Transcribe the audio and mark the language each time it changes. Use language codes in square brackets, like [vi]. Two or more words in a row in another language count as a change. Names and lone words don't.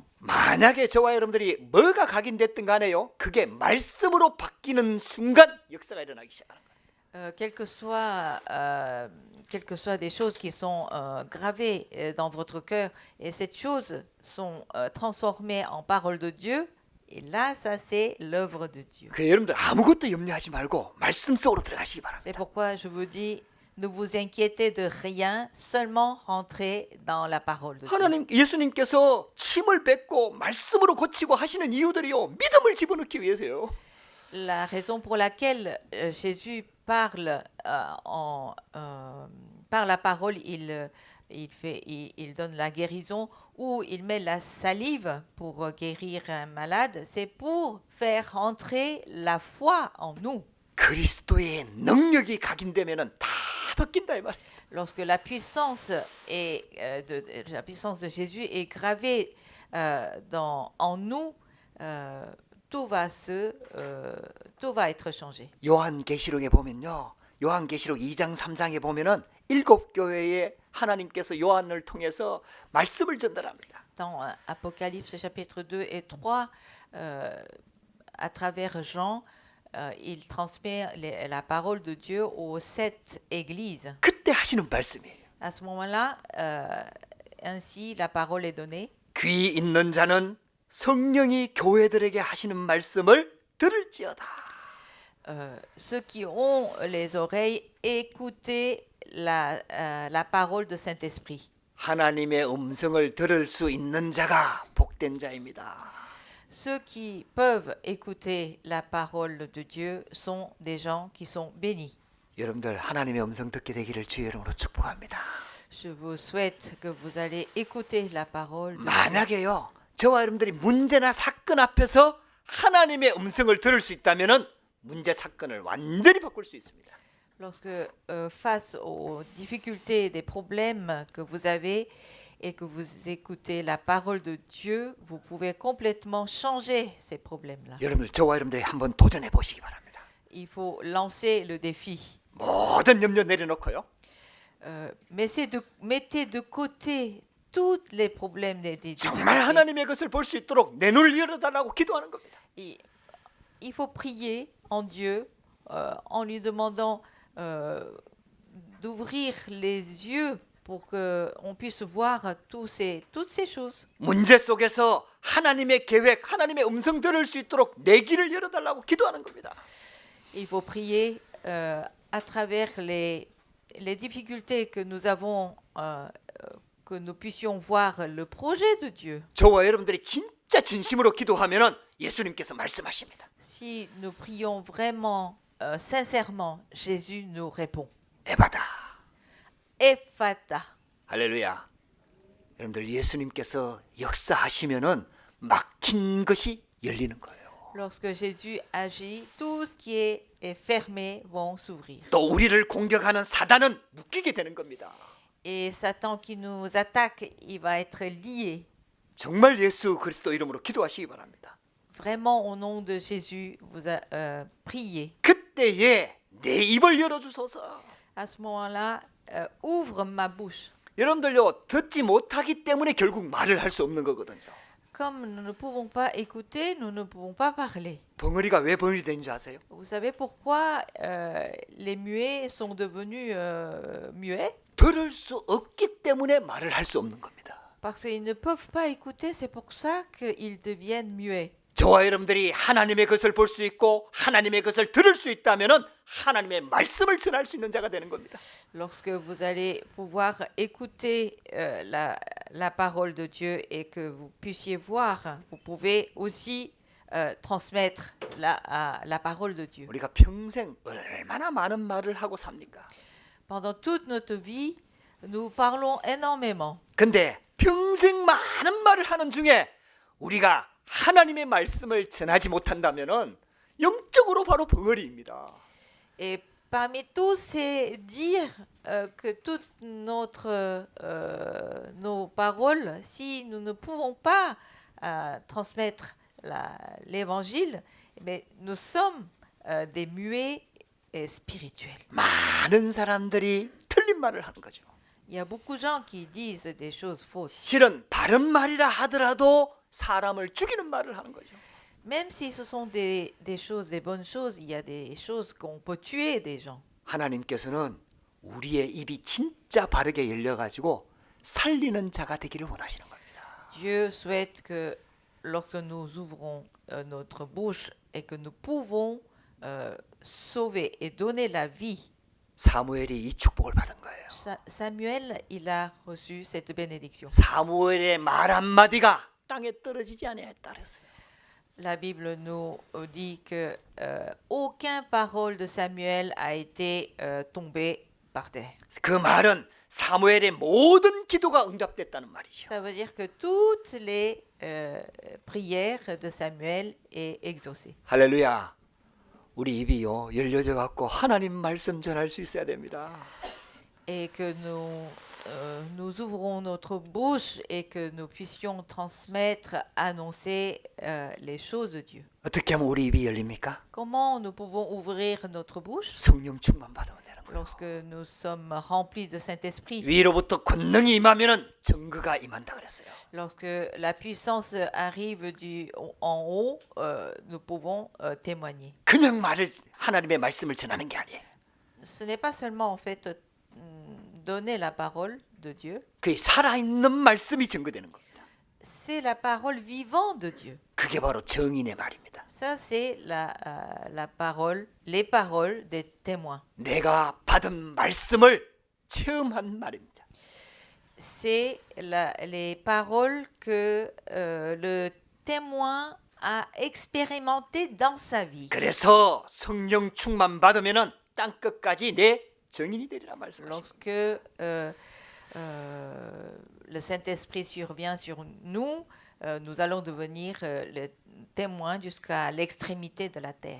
[ko] 만약에 저와 여러분들이 뭐가 각인됐든 간에요. 그게 말씀으로 바뀌는 순간 역사가 일어나기 시작합니다. [fr] Quelles que soient des choses qui sont gravées dans votre cœur et ces choses sont transformées en parole de Dieu, et là, ça c'est l'œuvre de Dieu. [ko] 그 여러분들 아무것도 염려하지 말고 말씀 속으로 들어가시기 바랍니다. [fr] C'est pourquoi je vous dis, ne vous inquiétez de rien, seulement rentrez dans la parole de Dieu. [ko] 하나님 예수님께서 침을 뱉고 말씀으로 고치고 하시는 이유들이요. 믿음을 집어넣기 위해서요. [fr] La raison pour laquelle Jésus parle par la parole, il donne la guérison ou il met la salive pour guérir un malade, c'est pour faire entrer la foi en nous. [ko] 그리스도의 능력이 각인되면은 다 바뀐다 이 말. [fr] Lorsque la puissance la puissance de Jésus est gravée en nous, tout va être changé. [ko] 요한계시록에 보면요. 요한계시록 2장 3장에 보면은 7교회에 하나님께서 요한을 통해서 말씀을 전달합니다. [fr] Dans Apocalypse chapitre 2 et 3, à travers Jean, il transmet la parole de Dieu aux 7 églises. [ko] 그때 하시는 말씀이에요. [fr] À ce moment-là, ainsi la parole est donnée. [ko] 귀 있는 자는 성령이 교회들에게 하시는 말씀을 들을지어다. [fr] Ceux qui ont les oreilles, écoutez la parole de Saint-Esprit. [ko] 하나님의 음성을 들을 수 있는 자가 복된 자입니다. [fr] Ceux qui peuvent écouter la parole de Dieu sont des gens qui sont bénis. [ko] 여러분들 하나님의 음성 듣게 되기를 주의 이름으로 축복합니다. [fr] Je vous souhaite que vous allez écouter la parole de Dieu. [ko] 만약에요. 저와 여러분들이 문제나 사건 앞에서 하나님의 음성을 들을 수 있다면은 문제 사건을 완전히 바꿀 수 있습니다. [fr] Lorsque face aux difficultés, des problèmes que vous avez et que vous écoutez la parole de Dieu, vous pouvez complètement changer ces problèmes-là. [ko] 여러분들 저와 여러분들이 한번 도전해 보시기 바랍니다. [fr] Il faut lancer le défi. [ko] 모든 염려 내려놓고요. [fr] Mettez de côté tous les problèmes des [ko] 정말 [fr] difficultés. [ko] 하나님의 것을 볼 수 있도록 내 눈을 열어달라고 기도하는 겁니다. [fr] Et il faut prier en Dieu en lui demandant d'ouvrir les yeux pour qu'on puisse voir toutes ces choses. [ko] 문제 속에서 하나님의 계획, 하나님의 음성 들을 수 있도록 내 귀를 열어달라고 기도하는 겁니다. [fr] Il faut prier à travers les difficultés que nous avons, que nous puissions voir le projet de Dieu. [ko] 저와 여러분들이 진짜 진심으로 기도하면은 예수님께서 말씀하십니다. [fr] Si nous prions vraiment, sincèrement, Jésus nous répond. [ko] 에바다. [fr] Ephata. [ko] 할렐루야. 여러분들 예수님께서 역사하시면은 막힌 것이 열리는 거예요. [fr] Lorsque Jésus agit, tout ce qui est fermé vont s'ouvrir. [ko] 또 우리를 공격하는 사단은 묶이게 되는 겁니다. [fr] Et Satan qui nous attaque, il va être lié. [ko] 정말 예수 그리스도 이름으로 기도하시기 바랍니다. [fr] Vraiment, au nom de Jésus, vous priez. [ko] 그때에 내 입을 열어주소서. [fr] À ce moment-là, ouvre ma bouche. [ko] 여러분들요 듣지 못하기 때문에 결국 말을 할 수 없는 거거든요. [fr] Comme nous ne pouvons pas écouter, nous ne pouvons pas parler. [ko] 벙어리가 왜 벙어리 된지 아세요? [fr] Vous savez pourquoi les muets sont devenus muets? [ko] 들을 수 없기 때문에 말을 할 수 없는 겁니다. [fr] Parce qu'ils ne peuvent pas écouter, c'est pour ça qu'ils deviennent muets. [ko] 저와 여러분들이 하나님의 것을 볼 수 있고 하나님의 것을 들을 수 있다면은 하나님의 말씀을 전할 수 있는 자가 되는 겁니다. [fr] Lorsque vous allez pouvoir écouter la parole de Dieu et que vous puissiez voir, vous pouvez aussi transmettre la parole de Dieu. [ko] 우리가 평생 얼마나 많은 말을 하고 삽니까? [fr] Pendant toute notre vie, nous parlons énormément. [ko] 근데 평생 많은 말을 하는 중에 우리가 하나님의 말씀을 전하지 못한다면은 영적으로 바로 벙어리입니다. [fr] Et parmi tous ces dires que toutes nos paroles, si nous ne pouvons pas transmettre l'évangile, mais nous sommes des muets spirituels. [ko] 많은 사람들이 틀린 말을 하는 거죠. [fr] Il y a beaucoup de gens qui disent des choses fausses. [ko] 실은 바른 말이라 하더라도 사람을 죽이는 말을 하는 거죠. [fr] Même si ce sont des choses, des bonnes choses, il y a des choses qu'on peut tuer des gens. [ko] 하나님께서는 우리의 입이 진짜 바르게 열려가지고 살리는 자가 되기를 원하시는 겁니다. [fr] Dieu souhaite que lorsque nous ouvrons notre bouche et que nous pouvons sauver et donner la vie. [ko] 사무엘이 이 축복을 받은 거예요. [fr] Samuel, il a reçu cette bénédiction. [ko] 사무엘의 말 한마디가 땅에 떨어지지 아니하였다 그랬어요. [fr] La Bible nous dit que aucune parole de Samuel a été tombée par terre. [ko] 그 말은 사무엘의 모든 기도가 응답됐다는 말이죠. [fr] Ça veut dire que toutes les prières de Samuel est exaucée. [ko] 할렐루야. 우리 입이요 열려져 갖고 하나님 말씀 전할 수 있어야 됩니다. [fr] Et que nous ouvrons notre bouche et que nous puissions transmettre, annoncer les choses de Dieu. [ko] 어떻게 하면 우리 입이 열립니까? [fr] Comment nous pouvons ouvrir notre bouche? [ko] 성령 충만 받으면 되는 거예요. [fr] Lorsque nous sommes remplis de Saint-Esprit. [ko] 위로부터 권능이 임하면은 증거가 임한다 그랬어요. [fr] Lorsque la puissance arrive en haut, nous pouvons témoigner. [ko] 그냥 말을 하나님의 말씀을 전하는 게 아니에요. [fr] Ce n'est pas seulement en fait donner la parole de Dieu. [ko] 그 살아있는 말씀이 증거되는 겁니다. [fr] C'est la parole vivante de Dieu. [ko] 그게 바로 정인의 말입니다. [fr] Ça c'est la parole, les paroles des témoins. [ko] 내가 받은 말씀을 체험한 말입니다. [fr] C'est les paroles que le témoin a expérimentées dans sa vie. [ko] 그래서 성령 충만 받으면은 땅 끝까지 내 정인이 되리라 말씀하십니다. [fr] Lorsque le Saint-Esprit survient sur nous, nous allons devenir les témoins jusqu'à l'extrémité de la terre.